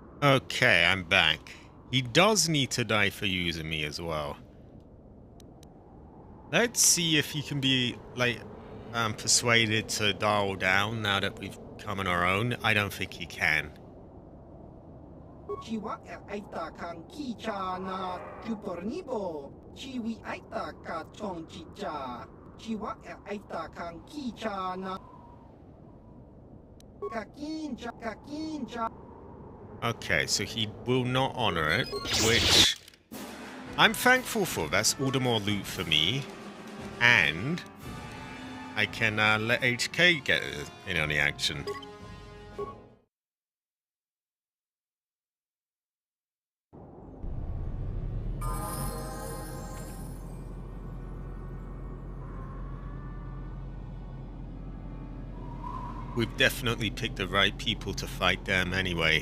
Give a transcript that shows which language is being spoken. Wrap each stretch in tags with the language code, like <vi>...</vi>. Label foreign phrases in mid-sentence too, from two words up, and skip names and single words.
<en>Okay, I'm back. He does need to die for using me as well. Let's see if he can be, like, persuaded to dial down now that we've come on our own. I don't think he can. Chiwa aita kan kicha na kupornibo. Chiwi aita ka chong chicha. Chiwa aita kan kicha na kakincha. Okay, so he will not honor it, which I'm thankful for. That's all the more loot for me. And I can let HK get in on the action. We've definitely picked the right people to fight them anyway.</en>